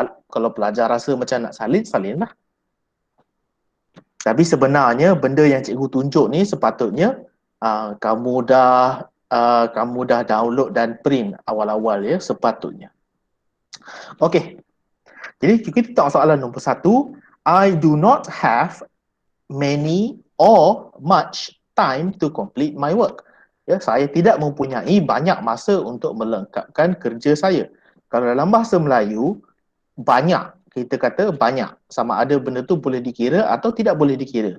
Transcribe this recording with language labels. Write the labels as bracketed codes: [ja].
[ms] Kalau pelajar rasa macam nak salin, salinlah. Tapi sebenarnya benda yang cikgu tunjuk ni sepatutnya kamu dah download dan print awal-awal, ya, sepatutnya. Okey. Jadi kita tengok soalan nombor 1. [en] I do not have many or much time to complete my work. [ms] Ya, saya tidak mempunyai banyak masa untuk melengkapkan kerja saya. Kalau dalam bahasa Melayu, banyak. Kita kata banyak. Sama ada benda tu boleh dikira atau tidak boleh dikira.